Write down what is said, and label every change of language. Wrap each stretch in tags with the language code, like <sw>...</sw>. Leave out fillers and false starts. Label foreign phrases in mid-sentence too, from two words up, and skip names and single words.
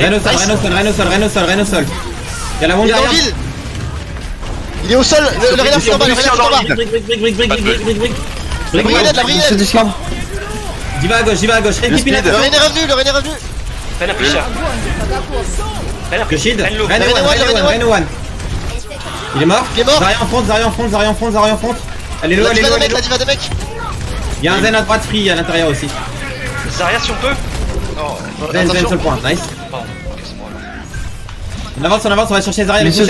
<fr>Rain au sol, Rain au sol, Rain au sol, Rain au sol, Rain au sol. Il y a la Il bombe est dans le derrière. vide. Il est au sol. Le Rainer c'est en bas. Le Rainer c'est en bas.</fr> <en>Brick, brick, brick, brick, brick, brick, brick, brick, brick.</en> <fr>La brigade, la Je suis brigade. Discord. J'y vais à gauche, j'y vais à gauche. Rain qui pile à speed. Le Rainer est revenu. Le Rainer est revenu. Ren a pris cher. Ren a Le pris shield. Ren low. Rain Rain one, one, Rain one, Rain Rain one. Il est mort. Il est mort. Zarya en front, Zarya en front, Zarya en front, Zarya en front. Elle est low, La elle est diva low, des elle est mecs. low. La diva des mecs. Il y a un Zen à droite free à l'intérieur aussi. Zarya si on peut. Zen, Zen Attention. sur le point, nice. Pardon. Ok, c'est moi. On avance, on va chercher Zarya avec Lucio</fr>